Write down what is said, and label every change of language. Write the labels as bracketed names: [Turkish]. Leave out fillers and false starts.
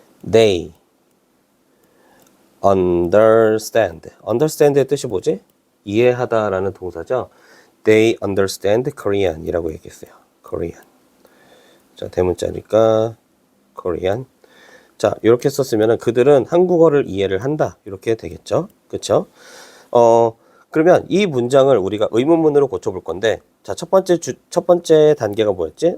[English] They understand. [Korean] understand의 뜻이 뭐지? 이해하다 라는 동사죠. [English] They understand Korean [Korean] 이라고 얘기했어요. [English] Korean. [Korean] 자, 대문자니까 Korean. 자, 이렇게 썼으면 그들은 한국어를 이해를 한다. 이렇게 되겠죠. 그쵸? 그러면 이 문장을 우리가 의문문으로 고쳐볼 건데, 자, 첫 번째 단계가 뭐였지?